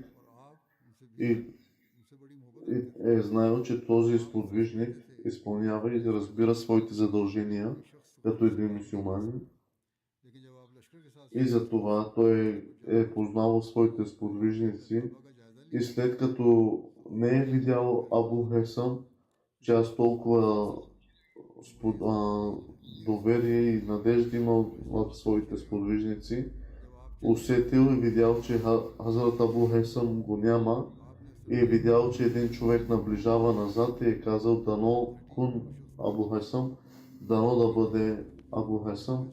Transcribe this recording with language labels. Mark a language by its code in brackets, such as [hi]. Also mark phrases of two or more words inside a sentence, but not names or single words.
[ur] اور آپ ان سے [bg] и, [ur] ان سے بڑی محبت [bg] и е знаел, че този сподвижник изпълнява и разбира своите задължения като един мюсюлманин. [ur] لیکن جب آپ لشکر کے ساتھ [bg] И за това той е познавал своите сподвижници [ur] کا جائزہ [bg] И след като не е видял Абу Хесам, че аз толкова доверие и надежда имал в своите сподвижници, усетил и видял, че Хазрат Абу Хесам го няма и е видял, че един човек наближава назад и е казал: дано кун Абу Хесам, дано да бъде Абу Хесам.